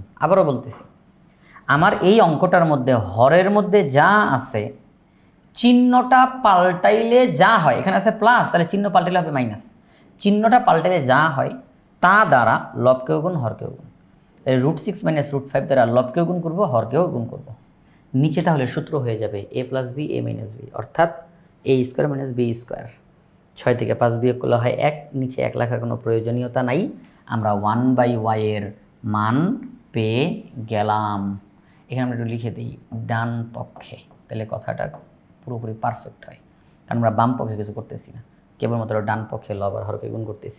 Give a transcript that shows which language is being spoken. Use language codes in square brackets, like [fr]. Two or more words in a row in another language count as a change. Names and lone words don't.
[bn] আবারও বলতেছি, আমার এই অঙ্কটার মধ্যে হরের মধ্যে যা আছে চিহ্নটা পাল্টাইলে যা হয়, এখানে আছে প্লাস, তাহলে চিহ্ন পাল্টাইলে হবে মাইনাস। চিহ্নটা পাল্টাইলে যা হয় তা দ্বারা লবকেও গুণ, হরকেও গুণ। তাহলে √6 - √5 দ্বারা লবকেও গুণ করবো, হরকেও গুণ করবো। নিচে তাহলে সূত্র হয়ে যাবে a + b a - b, অর্থাৎ a² - b²। 6 থেকে 5 বিয়োগ করলে হয় 1, নিচে 1 লেখার কোনো প্রয়োজনীয়তা নাই। আমরা 1/y এর মান পেয়ে গেলাম। এখানে আমরা একটু লিখে দিই ডান পক্ষে, তাহলে কথাটা পুরোপুরি পারফেক্ট হয়, কারণ আমরা বাম পক্ষে কিছু করতেছি না, কেবলমাত্র ডান পক্ষে লব আর হরকে গুণ করতেছি।